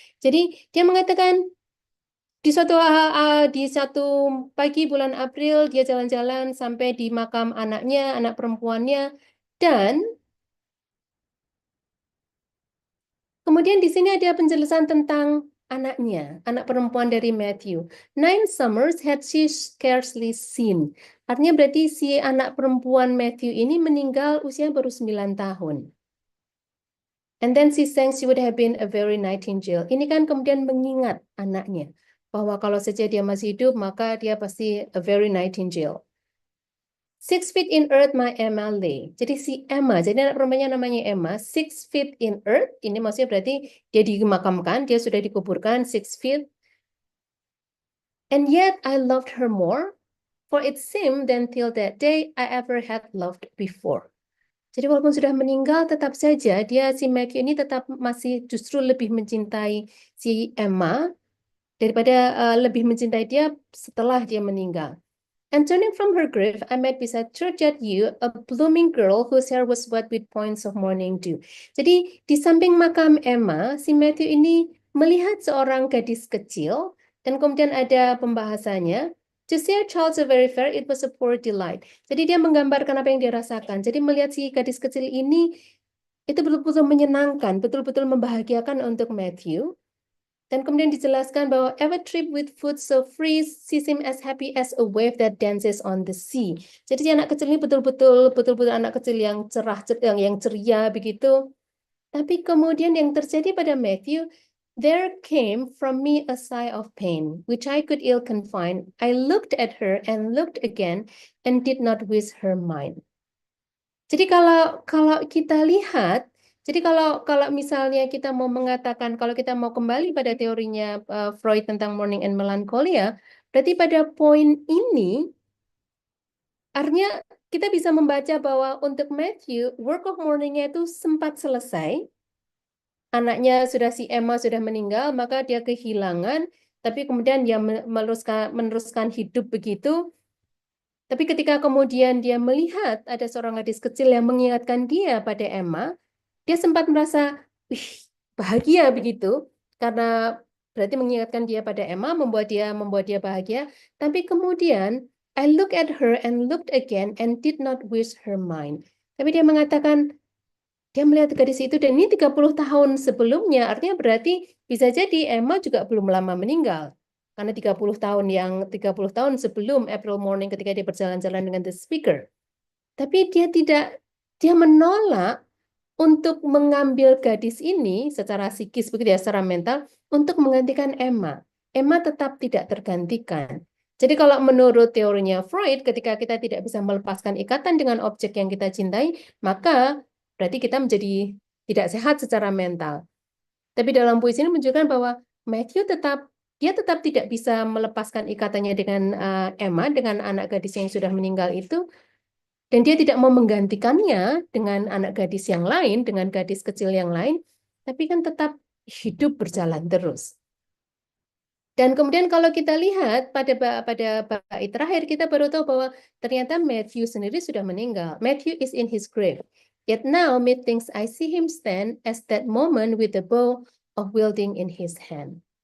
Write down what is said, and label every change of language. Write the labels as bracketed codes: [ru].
[id] Jadi dia mengatakan di satu pagi bulan April dia jalan-jalan sampai di makam anaknya, anak perempuannya, dan kemudian di sini ada penjelasan tentang anaknya, anak perempuan dari Matthew. [en] 9 summers had she scarcely seen. [id] Artinya berarti si anak perempuan Matthew ini meninggal usia baru 9 tahun. [en] And then she sang she would have been a very nightingale. [id] Ini kan kemudian mengingat anaknya bahwa kalau saja dia masih hidup maka dia pasti [en] a very nightingale. 6 feet in earth my Emma lay. [id] Jadi si Emma, jadi anak perempuannya namanya Emma, [en] 6 feet in earth, [id] ini maksudnya berarti dia dimakamkan, dia sudah dikuburkan 6 feet. [en] And yet I loved her more, for it seemed then till that day I ever had loved before. [id] Jadi walaupun sudah meninggal, tetap saja dia si Matthew ini tetap masih justru lebih mencintai si Emma daripada lebih mencintai dia setelah dia meninggal. [en] And turning from her grave, I met beside churchyard yew a blooming girl whose hair was wet with points of morning dew. [id] Jadi di samping makam Emma, si Matthew ini melihat seorang gadis kecil dan kemudian ada pembahasannya. [en] To see a child so very fair, it was a poor delight. [id] Jadi dia menggambarkan apa yang dia rasakan. Jadi melihat si gadis kecil ini itu betul-betul menyenangkan, betul-betul membahagiakan untuk Matthew. Dan kemudian dijelaskan bahwa [en] every trip with food so free, she seemed as happy as a wave that dances on the sea. [id] Jadi si anak kecil ini betul-betul anak kecil yang cerah, yang ceria begitu. Tapi kemudian yang terjadi pada Matthew, [en] there came from me a sigh of pain, which I could ill confine. I looked at her and looked again, and did not wish her mine. [id] Jadi kalau kita lihat, jadi kalau misalnya kita mau mengatakan, kalau kita mau kembali pada teorinya Freud tentang mourning and melancholia, berarti pada poin ini, artinya kita bisa membaca bahwa untuk Matthew, work of mourning-nya itu sempat selesai, anaknya si Emma sudah meninggal, maka dia kehilangan, tapi kemudian dia meneruskan hidup begitu. Tapi ketika kemudian dia melihat ada seorang gadis kecil yang mengingatkan dia pada Emma, dia sempat merasa bahagia begitu, karena berarti mengingatkan dia pada Emma, membuat dia bahagia. Tapi kemudian [en] I look at her and looked again and did not wish her mine. [id] Tapi dia mengatakan dia melihat gadis itu dan ini 30 tahun sebelumnya, artinya berarti bisa jadi Emma juga belum lama meninggal. karena 30 tahun sebelum April Morning ketika dia berjalan-jalan dengan The Speaker. Tapi dia menolak untuk mengambil gadis ini secara psikis begitu ya, secara mental untuk menggantikan Emma. Emma tetap tidak tergantikan. Jadi kalau menurut teorinya Freud, ketika kita tidak bisa melepaskan ikatan dengan objek yang kita cintai, maka berarti kita menjadi tidak sehat secara mental. Tapi dalam puisi ini menunjukkan bahwa Matthew tetap tidak bisa melepaskan ikatannya dengan Emma, dengan anak gadis yang sudah meninggal itu, dan dia tidak mau menggantikannya dengan anak gadis yang lain, dengan gadis kecil yang lain, tapi kan tetap hidup berjalan terus. Dan kemudian kalau kita lihat pada bait terakhir, kita baru tahu bahwa ternyata Matthew sendiri sudah meninggal. [en] Matthew is in his grave. Yet now methinks I see him stand as that moment with the bow of wielding in his hand.